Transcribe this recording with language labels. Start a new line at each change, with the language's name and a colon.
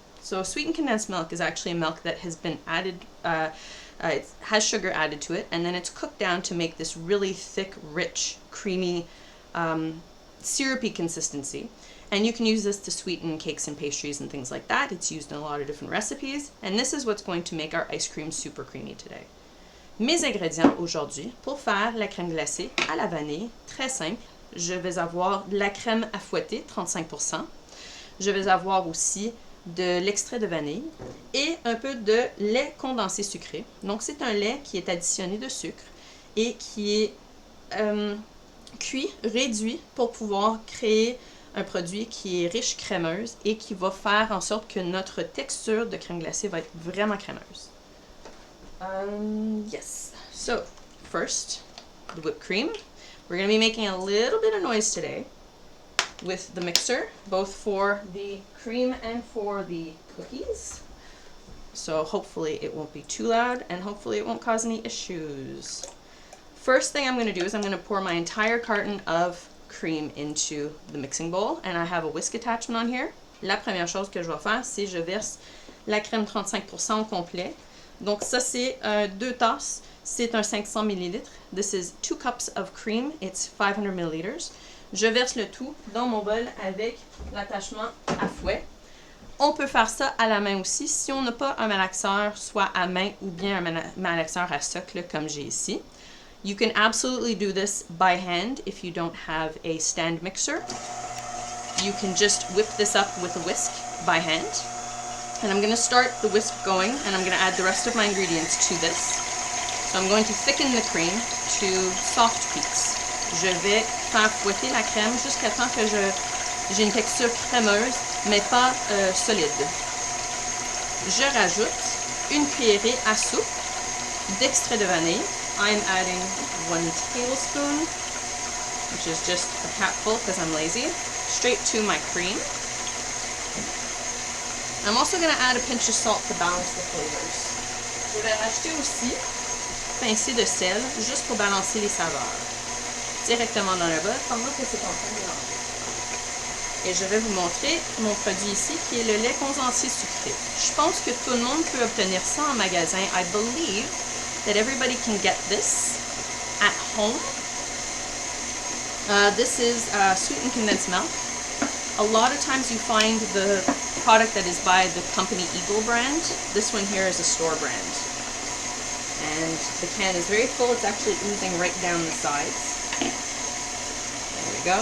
English: So sweetened condensed milk is actually a milk that has been added, it has sugar added to it, and then it's cooked down to make this really thick, rich, creamy, syrupy consistency. And you can use this to sweeten cakes and pastries and things like that. It's used in a lot of different recipes, and this is what's going to make our ice cream super creamy today.
French: Mes ingrédients aujourd'hui pour faire la crème glacée à la vanille, très simple. Je vais avoir de la crème à fouetter, 35%. Je vais avoir aussi de l'extrait de vanille et un peu de lait condensé sucré. Donc c'est un lait qui est additionné de sucre et qui est cuit, réduit pour pouvoir créer un produit qui est riche crémeuse et qui va faire en sorte que notre texture de crème glacée va être vraiment crémeuse.
English: Yes, so first, the whipped cream. We're going to be making a little bit of noise today with the mixer, both for the cream and for the cookies. So hopefully it won't be too loud and hopefully it won't cause any issues. First thing I'm going to do is I'm going to pour my entire carton of cream into the mixing bowl, and I have a whisk attachment on here.
French: La première chose que je vais faire, c'est je verse la crème 35% au complet. Donc ça c'est 2 tasses, c'est un 500 ml.
English: This is 2 cups of cream, it's 500 ml.
French: Je verse le tout dans mon bol avec l'attachement à fouet. On peut faire ça à la main aussi si on n'a pas un malaxeur, soit à main ou bien un malaxeur à socle comme j'ai ici.
English: You can absolutely do this by hand if you don't have a stand mixer. You can just whip this up with a whisk by hand. And I'm going to start the whisk going, and I'm going to add the rest of my ingredients to this. So I'm going to thicken the cream to soft peaks.
French: Je vais faire fouetter la crème jusqu'à temps que j'ai une texture crémeuse, mais pas solide. Je rajoute une cuillerée à soupe d'extrait de vanille.
English: I'm adding 1 tablespoon, which is just a capful because I'm lazy, straight to my cream. I'm also going to add a pinch of salt to balance the flavors.
French: Je vais rajouter aussi pincée de sel, juste pour balancer les saveurs, directement dans le bol pendant que c'est en train de mélanger. Et je vais vous montrer mon produit ici, qui est le lait condensé sucré. Je pense que tout le monde peut obtenir ça en magasin.
English: I believe that everybody can get this at home. This is sweetened condensed milk. A lot of times you find the product that is by the company Eagle brand. This one here is a store brand. And the can is very full. It's actually oozing right down the sides. There we go.